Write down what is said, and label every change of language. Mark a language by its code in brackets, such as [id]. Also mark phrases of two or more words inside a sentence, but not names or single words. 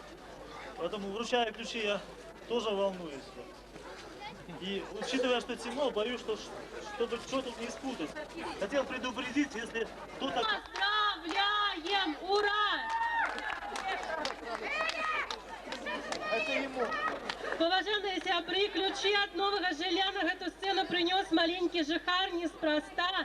[ru] Поэтому, вручая ключи, я тоже волнуюсь. И учитывая, что темно, боюсь, чтобы что тут не спутать. Хотел предупредить, если кто-то... Поздравляем! Ура! Это ему. [be] Поважаныя сябры, ключы от новага жылля на гэту сцэну прынёс маленькі жыхар неспроста.